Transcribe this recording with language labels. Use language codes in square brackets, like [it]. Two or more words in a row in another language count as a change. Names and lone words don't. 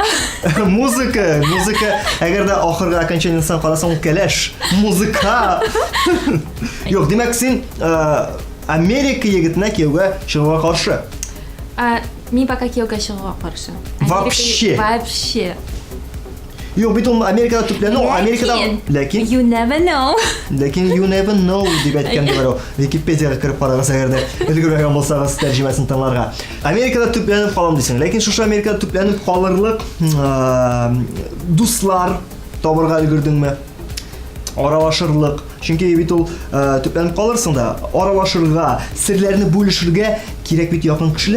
[tt] Музыка, әгәр дә ахырга окончаниесен карасаң, кәләш. Музыка. Юк, димәк син Америка егетенә кияүгә чыгуга каршы. Мин пока кияүгә чыгуга каршы. Вообще. Юк, бит ул Америкада төпләнү, Америкада, ләкин [en] you never know. [tt] Ләкин [en] you never know [tt] дип әйткән дибәр. Википедиягә кереп карагыз, әгәр дә өлгермәгән булсагыз тәрҗемәсен тыңларга. Америкада төпләнеп калам дисең, ләкин шушы Америкада төпләнеп калырлык дуслар табырга өлгердеңме? Аралашырлык. Чөнки бит ул төпләнеп калырсың да, аралашырга, серләрне бүлешергә кирәк бит якын кешеләр.